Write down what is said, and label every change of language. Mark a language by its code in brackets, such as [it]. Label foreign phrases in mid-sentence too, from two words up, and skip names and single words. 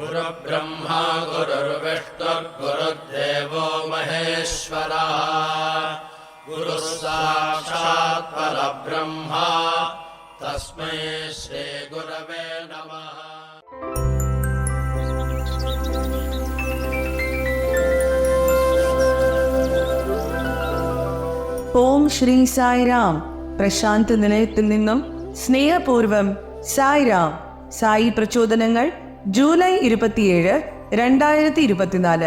[sa] गुरुर्ब्रह्मा गुरुर्विष्णुर्गुरुर्देवो महेश्वरः गुरुः साक्षात् परब्रह्मा तस्मै श्री गुरवे नमः। [ml] ഓം ശ്രീ സായിരാം. പ്രശാന്ത് നിലയത്തിൽ നിന്നും സ്നേഹപൂർവം സായിരാം. സായി പ്രചോദനങ്ങൾ ജൂലൈ 27, 2024.